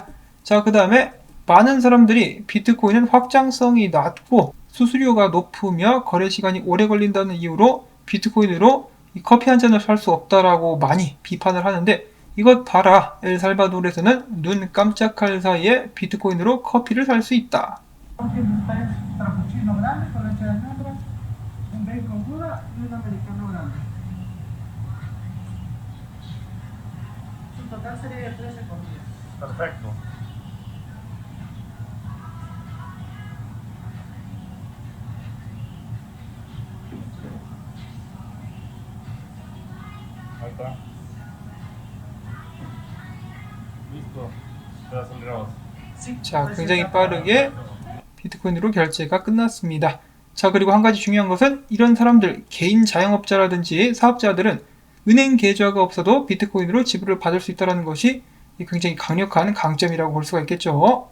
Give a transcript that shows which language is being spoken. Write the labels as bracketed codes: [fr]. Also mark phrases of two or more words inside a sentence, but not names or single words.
[ko] 자, 그 다음에 많은 사람들이 비트코인은 확장성이 낮고 수수료가 높으며 거래 시간이 오래 걸린다는 이유로 비트코인으로 이 커피 한 잔을 살 수 없다라고 많이 비판을 하는데 이것 봐라. 엘살바도르에서는 눈 깜짝할 사이에 비트코인으로 커피를 살 수 있다. [es] Perfecto. Ahí está. Listo. Ya aceleramos. [ko] 자, 굉장히 빠르게 비트코인으로 결제가 끝났습니다. 자, 그리고 한 가지 중요한 것은 이런 사람들, 개인 자영업자라든지 사업자들은 은행 계좌가 없어도 비트코인으로 지불을 받을 수 있다는 것이 굉장히 강력한 강점이라고 볼 수가 있겠죠.